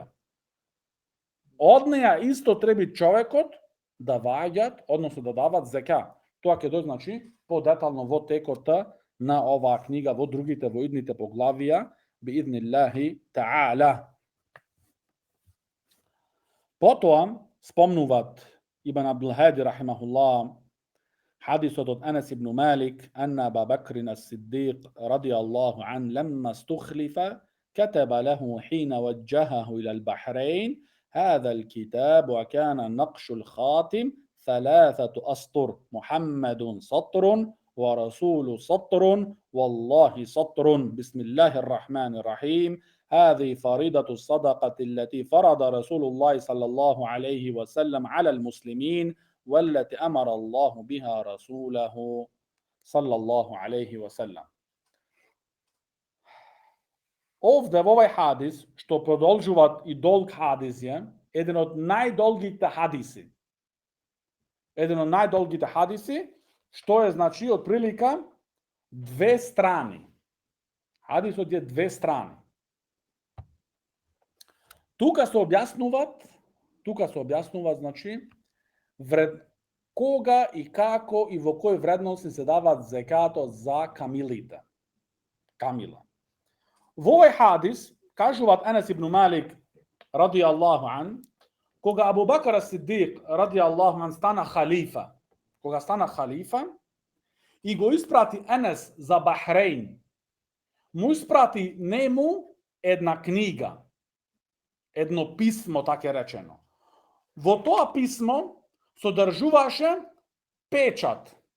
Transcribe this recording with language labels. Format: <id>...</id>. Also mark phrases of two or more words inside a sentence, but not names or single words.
<mk>Од неја исто треба човекот да ваѓат, односно да дават зека. Тоа ќе дојде, значи, подетално во текот на оваа книга, во другите, во идните поглавија,</mk> <ar>بإذن الله تعالى.</ar> <mk>Потоа спомнуват Ибн Абдул Хади рахимахуллах</mk> <ar>حديث أنس بن مالك أن أبا بكر الصديق رضي الله عنه لما استخلف كتب له حين وجهه إلى البحرين هذا الكتاب وكان نقش الخاتم 3 أسطر محمد سطر ورسول سطر والله سطر بسم الله الرحمن الرحيم هذه فريضة الصدقة التي فرض رسول الله صلى الله عليه وسلم على المسلمين والتي أمر الله بها رسوله صلى الله عليه وسلم.</ar> <mk>Овде во овај хадис, што продолжуваат и долг хадис е, еден од најдолгите хадиси, што е, значи, од прилика 2 страни. Хадисот е 2 страни. Тука се објаснува, значи, кога и како и во кој вредности се дават зекатот за камилите. Камила. Во овој хадис, кажуваат Анас ибн Малик,</mk> <ar>رضي الله عنه,</ar> <mk>кога Абу Бакр ас-Сиддиқ,</mk> <ar>رضي الله عنه,</ar> <mk>стана халифа, и го испрати Анас за Бахрейн, му испрати нему една книга, едно писмо, така е речено. Во тоа писмо содржуваше печат.</mk>